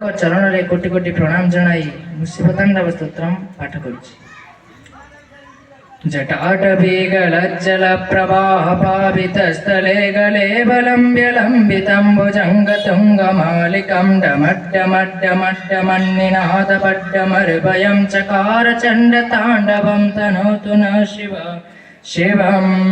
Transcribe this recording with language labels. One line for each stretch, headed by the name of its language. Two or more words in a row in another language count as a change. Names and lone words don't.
Odia: ଚରଣରେ କୋଟି କୋଟି ପ୍ରଣାମ ଜଣାଇ ମୁସିବତାଣ୍ଡବ ସ୍ତୋତ୍ରମ୍ ପାଠ କରୁଛି।
Sanskrit: जटाटवीगलज्जल प्रवाह पावितस्थले गले बलम्ब्य लम्बितम्बुजङ्गतुङ्गमालिकं डमड्डमड्डमड्डमन्निनादपड्डमर्भयं चकार चण्डताण्डवं तनोतु न शिवम्।